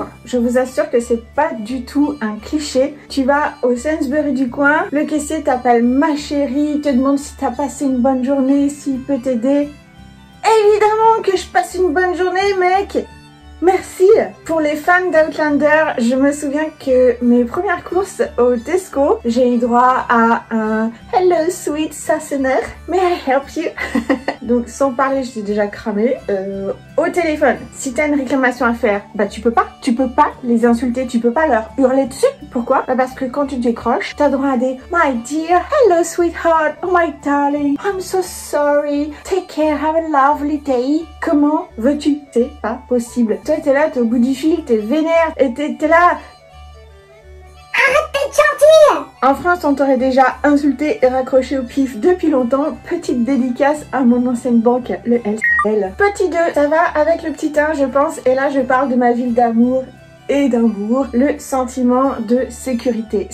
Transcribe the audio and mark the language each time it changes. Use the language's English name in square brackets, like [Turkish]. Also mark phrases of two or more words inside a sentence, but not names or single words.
[French] Je vous assure que c'est pas du tout un cliché. Tu vas au Sainsbury du coin, le caissier t'appelle ma chérie, te demande si t'as passé une bonne journée, s'il peut t'aider. Évidemment que je passe une bonne journée, mec! Merci! Pour les fans d'Outlander, je me souviens que mes premières courses au Tesco, j'ai eu droit à un [English] Hello sweet Sassener, may I help you? [French] Donc sans parler, je t'ai déjà cramé. Au téléphone, si t'as une réclamation à faire, bah tu peux pas les insulter, tu peux pas leur hurler dessus. Pourquoi? Bah parce que quand tu décroches, t'as droit à des [English] My dear, hello sweetheart, oh my darling, I'm so sorry, take care, have a lovely day. [French] Comment veux-tu? C'est pas possible. Toi t'es là, t'es au bout du fil, t'es vénère, et t'es là. Arrête d'être gentille! En France, on t'aurait déjà insulté et raccroché au pif depuis longtemps. Petite dédicace à mon ancienne banque, le LCL. Petit 2, ça va avec le petit 1, je pense. Et là, je parle de ma ville d'amour Édimbourg, le sentiment de sécurité.